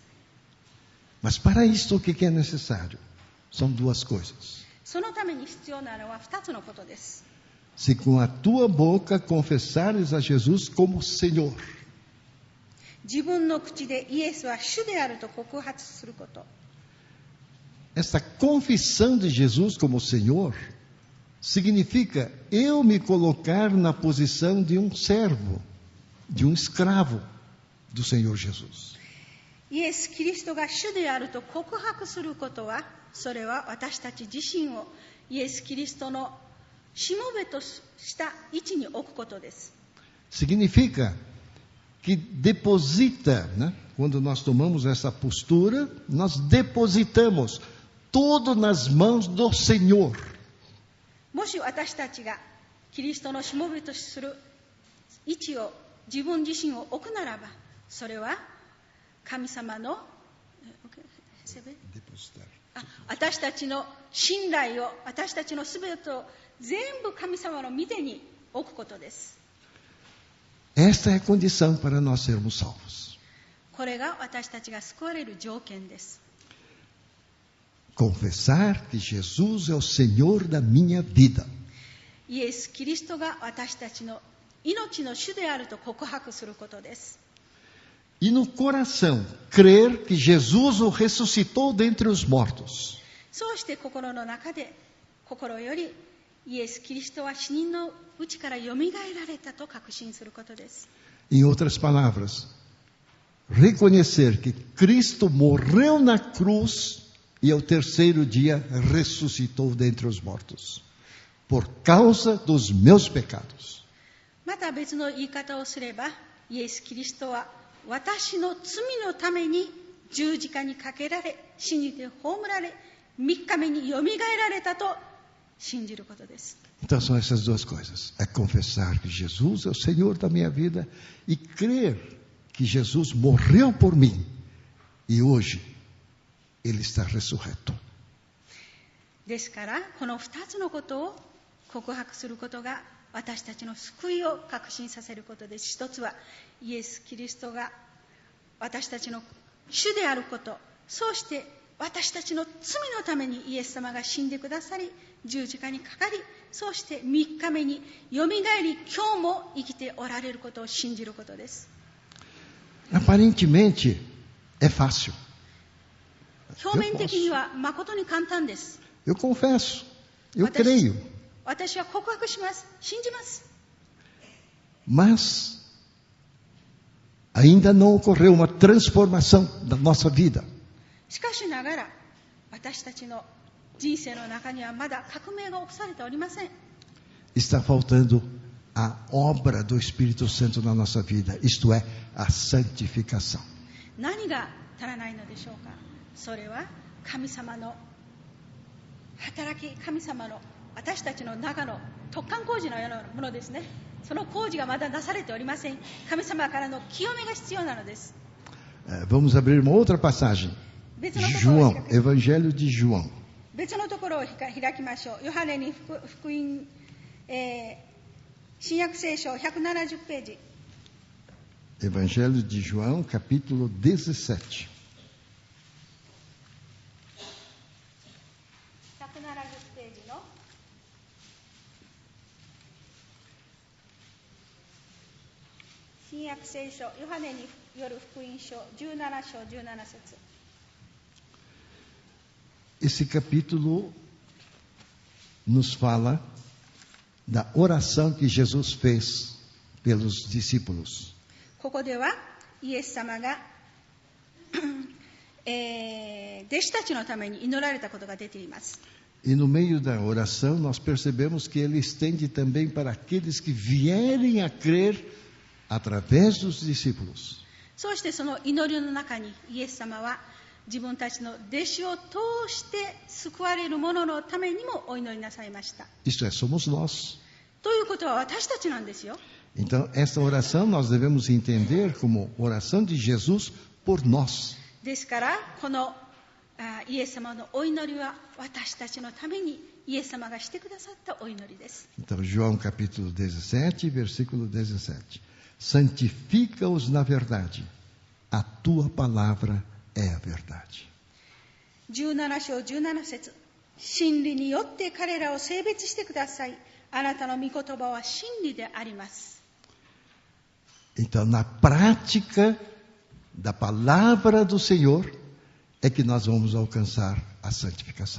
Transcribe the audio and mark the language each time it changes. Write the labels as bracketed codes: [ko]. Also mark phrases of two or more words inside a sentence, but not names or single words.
[pt] Mas para isto o que é necessário? São duas coisas. [ja] そのために必要なのは2つのことです。 [pt] Se com a tua boca confessares a Jesus como Senhor, [ja] 自分の口でイエスは主であると告発すること。 [pt] esta confissão de Jesus como Senhor significa eu me colocar na posição de um servo, de um escravo do Senhor Jesus. [ja] イエス・キリストが主であると告白することは、それは私たち自身をイエス・キリストのしもべとした位置に置くことです。 [pt] Significa que deposita, né? Quando nós tomamos essa postura, nós depositamos tudo nas mãos do Senhor. [ja] もし私たちがキリストのしもべとする位置を自分自身を置くならば、それは神様の私たちの信頼を、私たちのすべてを全部神様の御手に置くことです。 [pt] Esta é a condição para nós sermos salvos. [ja] これが私たちが救われる条件です。 [pt] Confessar que Jesus é o Senhor da minha vida. [ja] イエス・キリストが私たちの命の主であると告白することです。 [pt] E no coração, crer que Jesus o ressuscitou dentre os mortos. [ja] そうして心の中で、心よりイエス・キリストは死人のうちからよみがえられたと確信することです。 [pt] Em outras palavras, reconhecer que Cristo morreu na cruz e ao terceiro dia ressuscitou dentre os mortos, por causa dos meus pecados. [ja] また別の言い方をすれば、イエス・キリストは私の罪のために十字架にかけられ、死にて葬られ、3日目によみがえられたと信じることです。 [pt] Então são essas duas coisas: é confessar que Jesus é o Senhor da minha vida e crer que Jesus morreu por mim e hoje Ele está ressurreto. [ja] ですから、この2つのことを告白することが私たちの救いを確信させることです。一つはイエス・キリストが私たちの主であること、そうして私たちの罪のためにイエス様が死んでくださり、十字架にかかり、そうして3日目によみがえり、今日も生きておられることを信じることです。 [pt] Aparentemente é fácil. [ja] 表面的には誠に簡単です。 [pt] Eu confesso, eu creio. [ja] 私は告白します。信じます。 [pt] Mas ainda não ocorreu uma transformação da nossa vida. [ja] しかしながら、私たちの人生の中にはまだ革命が起こされておりません。 [pt] Está faltando a obra do Espírito Santo na nossa vida, isto é, a santificação. [ja] 何が足らないのでしょうか。それは神様の働き、神様の私たちの中の突貫工事のようなものですね。その工事がまだなされておりません。神様からの清めが必要なのです。 [pt] Vamos abrir uma outra passagem. João, Evangelho de João. [ja] 別のところを開きましょう。ヨハネに福音、新約聖書170ページ。 [pt] Evangelho de João, capítulo 17. [ja] ページの新約聖書ヨハネによる福音書17章17節。 [pt] Esse capítulo nos fala da oração que Jesus fez pelos discípulos. [ja] ここではイエス様が、弟子たちのために祈られたことが出ています。 [pt] E no meio da oração nós percebemos que ele estende também para aqueles que vierem a crer através dos discípulos. [ja] そうしてその祈りの中にイエス様は自分たちの弟子を通して救われる者のためにもお祈りなさいました。 [pt] Isto é, somos nós. [ja] ということは私たちなんですよ。 [pt] Então, esta oração nós devemos entender como oração de Jesus por nós. [ja] ですからこのイエス様のお祈りは私たちのためにイエス様がしてくださったお祈りです。 [pt] Então, João capítulo 17, versículo 17. Santifica-os na verdade. A tua palavra é a verdade. [ja] 17 章17節。真理によって彼らを聖別してください。あなたの御言葉は真理であります。 [pt] Então, na prática da palavra do Senhor é que nós vamos alcançar a santificação.